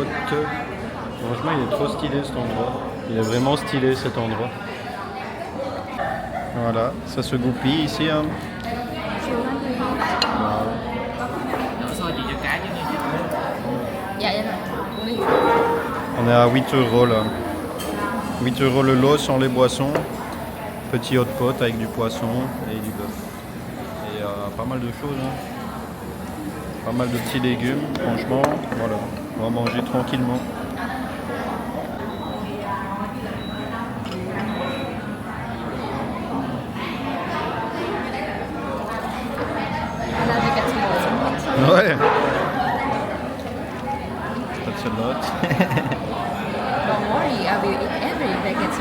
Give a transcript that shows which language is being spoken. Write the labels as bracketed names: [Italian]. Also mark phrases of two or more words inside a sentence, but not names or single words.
[French] honteux. Franchement, il est trop stylé cet endroit. Il est vraiment stylé cet endroit. Voilà, ça se goupille ici. Hein. Wow. [Vietnamese] Đổ xôi chị cho cá chứ nghe. Dạ dạ rồi. [French] On est à 8 euros là. 8 euros le lot sans les boissons. Petit [English] hot pot [French] avec du poisson et du bœuf. Et pas mal de choses. Hein. Pas mal de petits légumes. Franchement, voilà. On va manger tranquillement. Ouais. [English] That's a lot. Don't worry, I will eat every vegetable.